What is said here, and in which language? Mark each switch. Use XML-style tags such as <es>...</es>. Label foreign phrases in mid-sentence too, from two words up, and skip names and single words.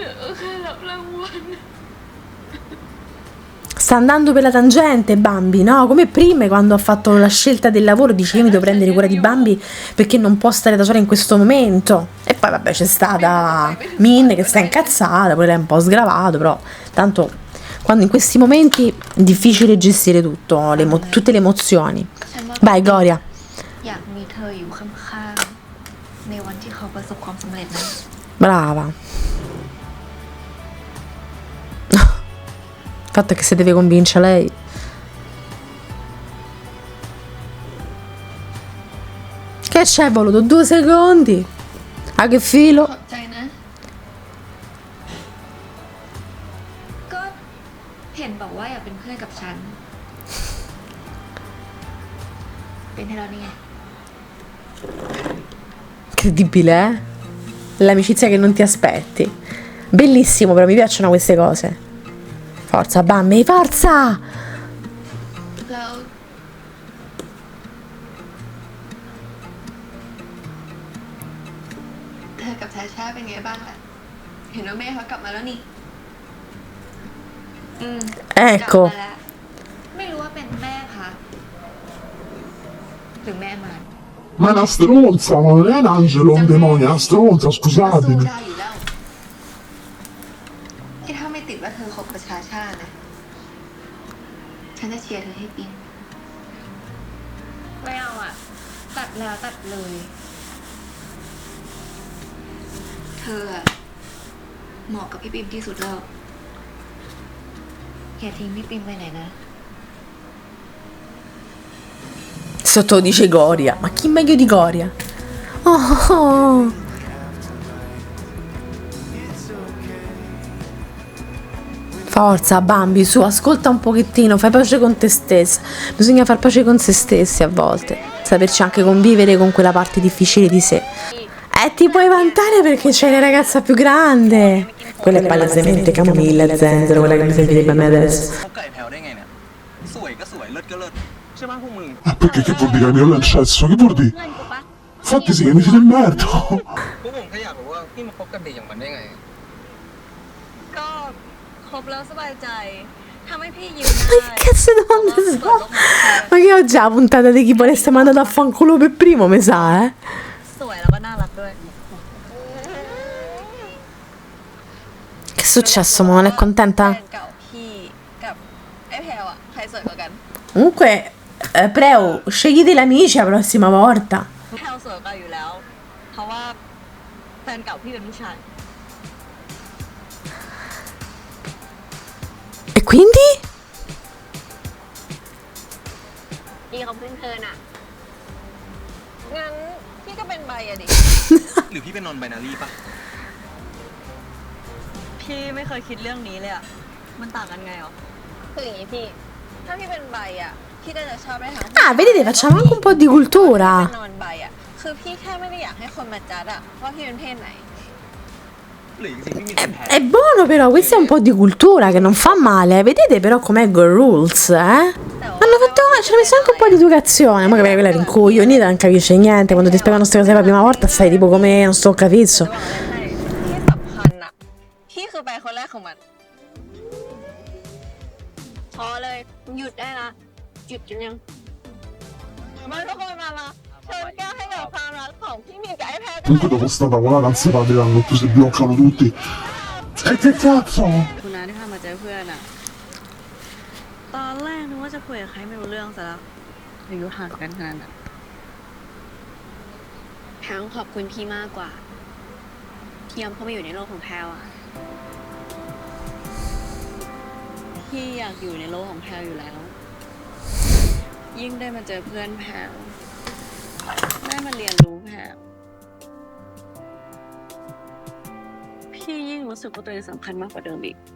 <th>แค่รับรางวัล</th> <it>Sta andando per la tangente Bambi, no? Come prima quando ha fatto la scelta del lavoro, dice io mi devo prendere cura di Bambi perché non può stare da sola in questo momento. E poi vabbè c'è stata Min che sta incazzata, poi lei è un po' sgravato, però tanto quando in questi momenti è difficile gestire tutto, tutte le emozioni.</it> <th>ฉันว่า</th> <it>Vai Gloria,</it> <th>อยากมีเธออยู่ข้างๆในวันที่เขาประสบความสำเร็จนะ</th> <it>brava. Il fatto è che se deve convincere lei. Che c'è voluto 2 secondi? A che filo?</it> <th>ขอบใจนะ ก็เห็นบอกว่าอยากเป็นเพื่อนกับฉัน เป็นให้เรานี่ไง</th> <it>Incredibile, eh? L'amicizia che non ti aspetti. Bellissimo, però mi piacciono queste cose. Forza, Bambi, forza!</it> <th>แล้วเธอกับชาชาเป็นไงบ้างล่ะ เห็นว่าแม่เขากลับมาแล้วนี่ กลับ</th> <it>Ecco,</it> <th>มาแล้ว ไม่รู้ว่าเป็นแม่พักหรือแม่มัน</th> <it>Ma è una stronza, ma non è un angelo, un demonio, è una stronza,</it> <th>สู้</th> <it>scusatemi.</it> <th>ได้อยู่แล้วที่ถ้าไม่ติดว่าเธอคบกับชาชานะ ฉันจะเชียร์เธอให้ปิ๊งไม่เอาอ่ะ ตัดแล้วตัดเลย เธออะเหมาะกับพี่ปิ๊มที่สุดแล้วอย่าทิ้งพี่ปิ๊มไปไหนนะ</th> <it>sotto dice Goria. Ma chi meglio di Goria? Oh. Forza Bambi, su, ascolta un pochettino, fai pace con te stessa. Bisogna far pace con se stessi a volte, saperci anche convivere con quella parte difficile di sé. Ti puoi vantare perché c'è la ragazza più grande. Quella è palesemente camomilla e zenzero, quella che mi servirebbe a me adesso.</it> <th>พบกับไอ้แพลวได้ไงเนี่ย สวยก็สวย เลิศก็เลิศใช่ไหมพวกมึง</th> <it>Perché che vuol dire che mi rolla il cesso? Che vuol dire? Infatti sì, che mi siete in merda.</it> <th>พวกผมแค่อยากรู้ว่าพี่มาคบกับเด็กอย่างมันได้ไง ก็ครบแล้วสบายใจทำให้พี่ยืน</th> <it>Ma che cazzo di domande sono? Ma che oggi è la puntata di chi vorreste mandato a fanculo per primo, mi sa, eh?</it> <th>สวยแล้วก็น่ารักด้วย</th> <it>Che è successo, mo? Non è</it> <th>แฟ</th> <it>contenta?</it> <th>นเก่าพี่กับไอ้แพลวอะใครสวยกว่ากัน</th> <it>Comunque, Preu, scegliete l'amici la prossima volta.</it> <th>แพลวสวยกว่าอยู่แล้ว เพราะว่าแฟนเก่าพี่เป็นผู้ชาย</th> <it>E quindi?</it> <th>พี่เขาเพิ่งเทิร์นอะงั้นพี่ก็เป็นใบอะดิ หรือพี่เป็นนอนไบนารีปะ พี่ไม่เคยคิดเรื่องนี้เลยอะมันต่างกันไงหรอคืออย่างนี้พี่ ถ้าพี่เป็นใบอะพี่ก็จะชอบได้ทั้ง</th> <it>Ah, vedete, facciamo anche un po' di</it> <th>เป็น</th> <it>cultura.</it> <th>นอนใบอะคือพี่แค่ไม่ได้อยากให้คนมาจัดอะว่าพี่เป็นเพศไหน หรือจริงๆพี่มีแต่แพล</th> <it>È buono però, questo è un po' di cultura che non fa male. Vedete però com'è Girl Rules, eh? Hanno fatto, ci hanno messo anche un po' di educazione. Ma che quella era incoglionita, non capisce niente. Quando ti spiegano queste cose per la prima volta stai tipo come non sto</it> <th>จะ</th> <it>capizzo.</it> <th>บอกอะไรให้ที่สำคัญอะพี่คือใบคนแรกของมัน พอเลย หยุดได้ละหยุดจนยังมาทุกคนมาเชิญแก้วให้กับความรักของพี่มีกับไอ้แพรกัน</th> <it>Comunque dopo sta tavolata non si parleranno, più si bloccano tutti. E che cazzo?</it> <th>คุณน้าที่พามาเจอเพื่อนอะตอนแรกนึกว่าจะคุยกับใครไม่รู้เรื่องซะแล้วอายุห่างกันขนาดนั้น แพลวขอบคุณพี่มากกว่าที่ยอมเข้ามาอยู่ในโลกของแพลวอะ พี่อยากอยู่ในโลกของแพรอยู่แล้ว ยิ่งได้มาเจอเพื่อนแพรได้มาเรียนรู้แพรพี่ยิ่งรู้สึกว่าตัวเองสำคัญมากกว่าเดิมอีก</th>